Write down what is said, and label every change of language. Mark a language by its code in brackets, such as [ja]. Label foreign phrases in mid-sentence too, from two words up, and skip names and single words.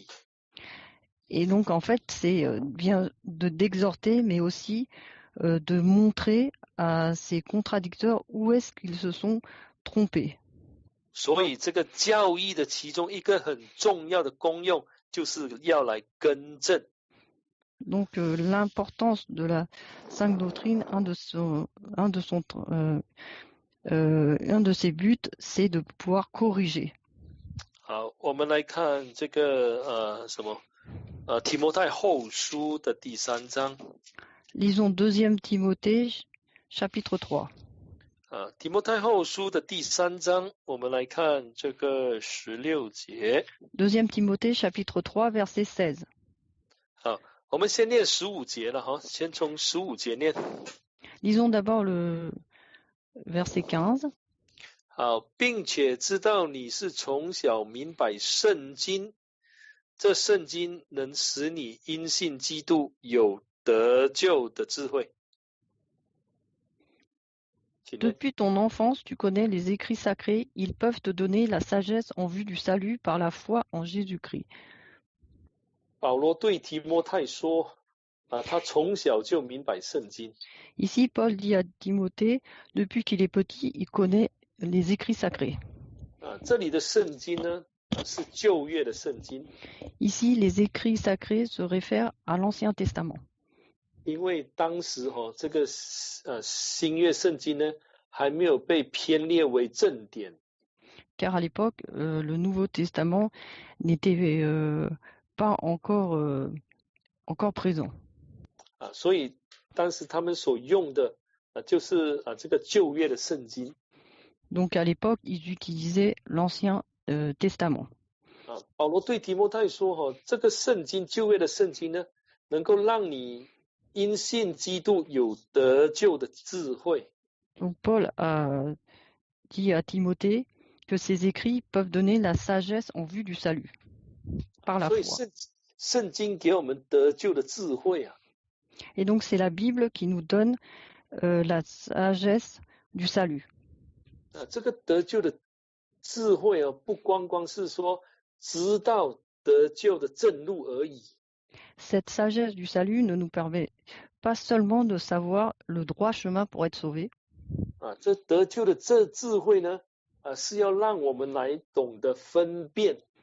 [fr] Et donc, en fait, c'est bien d'exhorter, mais aussi de montrer à ces contradicteurs où est-ce qu'ils se sont trompés. [zh] 所以这个教义的其中一个很重要的功用，就是要来更正。 [fr] Donc, l'importance de la sainte doctrine, un de ses buts, c'est de pouvoir corriger. [zh] 好，我们来看这个提摩太后书的第3章。 [fr] Lisons 2 Timothée, chapitre 3. [zh] 提摩太后书的第3章，我们来看这个16节。 [fr] 2 Timothée, chapitre 3, verset 16. [zh] 好，我们先念15节了哈，先从15节念。 [fr] Lisons d'abord le verset 15. [zh] 好，并且知道你是从小明白圣经，这圣经能使你因信基督有得救的智慧。 [fr] Depuis ton enfance, tu connais les écrits sacrés, ils peuvent te donner la sagesse en vue du salut par la foi en Jésus-Christ. [zh] 保罗对提摩太说，他从小就明白圣经。 [fr] Ici, Paul dit à Timothée, depuis qu'il est petit, il connaît les écrits sacrés. [zh] 这里的圣经呢，是旧约的圣经。 [fr] Ici, les écrits sacrés se réfèrent à l'Ancien Testament. [zh] 因为当时这个新约圣经呢，还没有被编列为正典。 [fr] Car à l'époque, le Nouveau Testament n'était pas encore présent. [zh] 所以当时他们所用的就是这个旧约的圣经。 [fr] Donc à l'époque, ils utilisaient l'Ancien Testament. [zh] 保罗对提摩太说，这个圣经旧约的圣经呢，能够让你因信基督有得救的智慧。 [fr] Donc Paul a dit à Timothée que ces écrits peuvent donner la sagesse en vue du salut par la foi. [zh] 所以圣经给我们得救的智慧啊。 [fr] Et donc c'est la Bible qui nous donne la sagesse du salut. [zh] 这个得救的智慧不光是说知道得救的正路而已。 [fr] Cette sagesse du salut ne nous permet pas seulement de savoir le droit chemin pour être sauvé. [zh] 这得救的这智慧呢，是要让我们来懂得分辨。